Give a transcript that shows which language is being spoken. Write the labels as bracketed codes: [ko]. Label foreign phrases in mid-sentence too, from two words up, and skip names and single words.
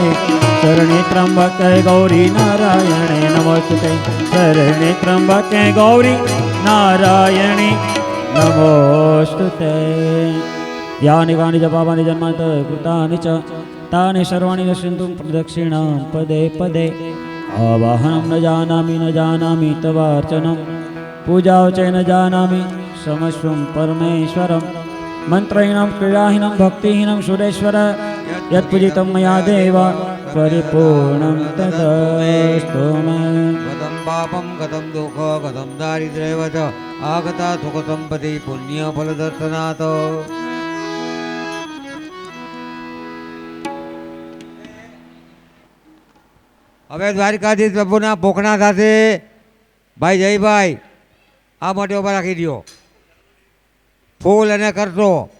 [sa] શરણે ત્રંબકે ગૌરી નારાયણે નમોસ્તુતે. શરણે ત્રંબકે ગૌરી નારાયણે નમોસ્તુતે. યાની વાણી જપાવાની જન્માંત કૃતાની ચ તાની સર્વાણી દર્શન્તુ પ્રદક્ષિણાં પદે પદે. आवाहनं न जानामि तवार्चनं पूजां च न जानामि समस्वं परमेश्वरं मन्त्रहीनं क्रीडाहीनं भक्तिहीनं सुरेश्वर यत्पूजितं मया देव परिपूर्णं तदस्तु मे गतं पापं गतं दुःख गतं दारिद्र्येव च आगता सुखसम्पत्ति पुण्यफलदर्शनात् [gu] હવે દ્વારકાધીશ પ્રભુના પોખણા સાથે ભાઈ જયભાઈ આ માટે ઉભા રાખી દો ફૂલ અને કરશો